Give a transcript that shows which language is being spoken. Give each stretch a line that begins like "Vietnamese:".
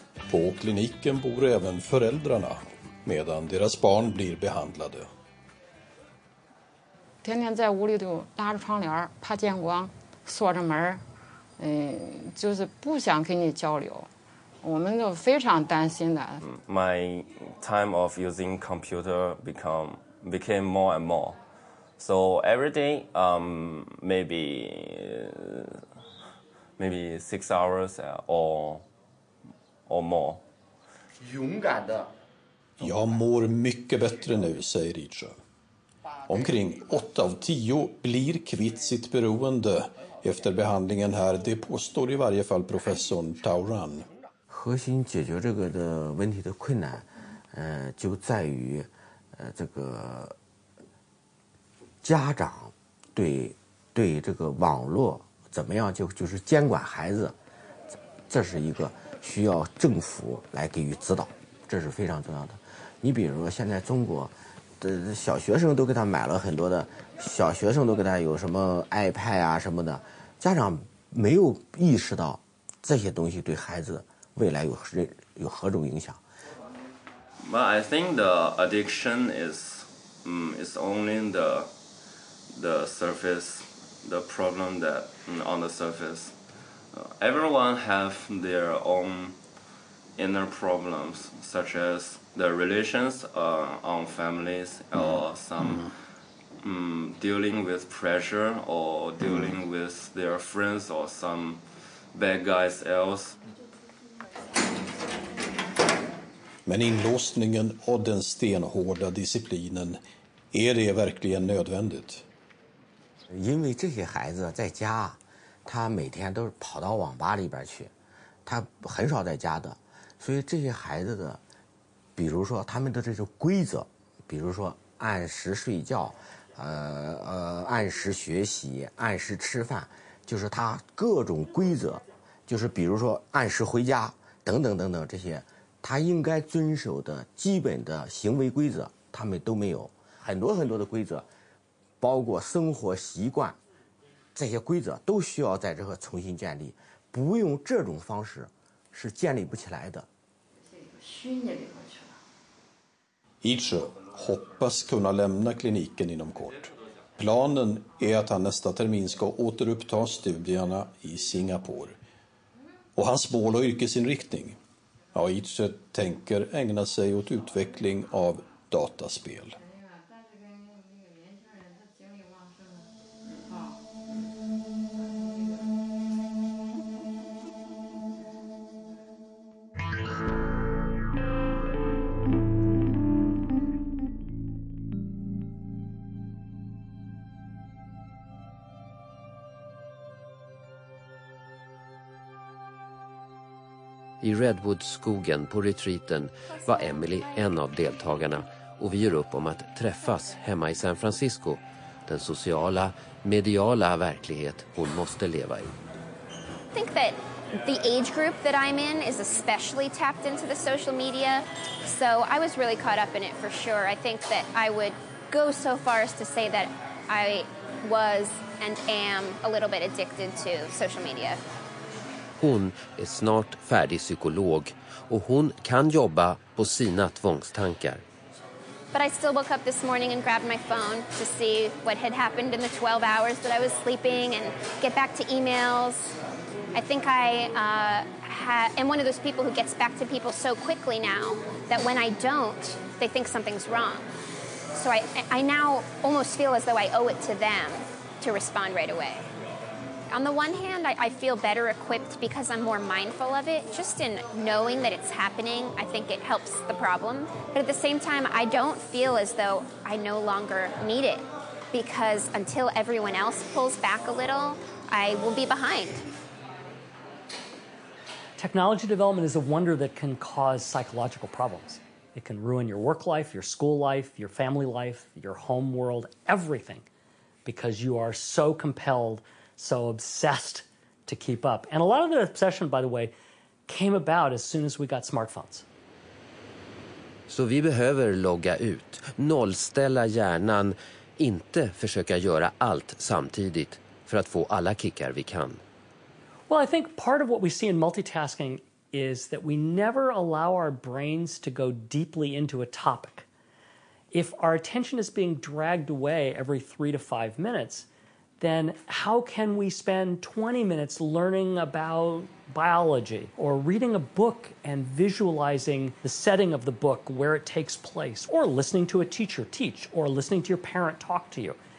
Swedish: På kliniken bor även föräldrarna medan deras barn blir behandlade.
Chinese: 天天在屋里头拉着窗帘，怕见光，锁着门，就是不想跟你交流。我们都非常担心的。
English: My time of using computer became more and more. So every day, maybe 6 hours or more.
Chinese: 勇敢的。
Swedish: Jag mår mycket bättre nu, säger Itcher. Omkring 8 av 10 blir kvitt sitt beroende efter behandlingen här, det påstår i varje fall professorn Tauran.
Chinese: 核心解决这个的问题的困难，就在于这个家长对这个网络怎么样就是监管孩子，这是一个需要政府来给予指导，这是非常重要的。你比如说现在中国的小学生都给他买了很多的，小学生都给他有什么 iPad 啊什么的，家长没有意识到这些东西对孩子未来有何种影响。
English: But I think the addiction is only the surface, the problem that on the surface. Everyone have their own inner problems, such as the relations on families or some dealing with pressure or dealing with their friends or some bad guys else.
Swedish: Men inlåsningen och den stenhårda disciplinen, är det verkligen nödvändigt?
Chinese: 因为这些孩子在家，他每天都跑到网吧里边去，他很少在家的，所以这些孩子的，比如说他们的这种规则，比如说按时睡觉，按时学习，按时吃饭，就是他各种规则，就是比如说按时回家等等等等这些，他应该遵守的基本的行为规则，他们都没有。很多很多的规则，包括生活习惯，这些规则都需要在这个重新建立，不用这种方式是建立不起来的。
Swedish: Itcher hoppas kunna lämna kliniken inom kort. Planen är att han nästa termin ska återuppta studierna i Singapore. Och hans mål och yrkesinriktning? Ja, Itcher tänker ägna sig åt utveckling av dataspel. I Redwoodskogen på retreaten var Emily en av deltagarna och vi gör upp om att träffas hemma i San Francisco, den sociala, mediala verklighet hon måste leva i.
English: I think that the age group that I'm in is especially tapped into the social media, so I was really caught up in it for sure. I think that I would go so far as to say that I was and am a little bit addicted to social media.
Swedish: Hon är snart färdig psykolog och hon kan jobba på sina tvångstankar.
English: But I still woke up this morning and grabbed my phone to see what had happened in the 12 hours that I was sleeping and get back to emails. I think I am one of those people who gets back to people so quickly now that when I don't, they think something's wrong. So I now almost feel as though I owe it to them to respond right away. On the one hand, I feel better equipped because I'm more mindful of it. Just in knowing that it's happening, I think it helps the problem. But at the same time, I don't feel as though I no longer need it because until everyone else pulls back a little, I will be behind. Technology development is a wonder that can cause psychological problems. It can ruin your work life, your school life, your family life, your home world, everything, because you are so compelled, so obsessed to keep up. And a lot of the obsession, by the way, came about as soon as we got smartphones.
Swedish: Så vi behöver logga ut, nollställa hjärnan, inte försöka göra allt samtidigt för att få alla kickar vi kan.
English: Well, I think part of what we see in multitasking is that we never allow our brains to go deeply into a topic. If our attention is being dragged away every 3 to 5 minutes, then how can we spend 20 minutes learning about biology or reading a book and visualizing the setting of the book, where it takes place, or listening to a teacher teach, or listening to your parent talk to you?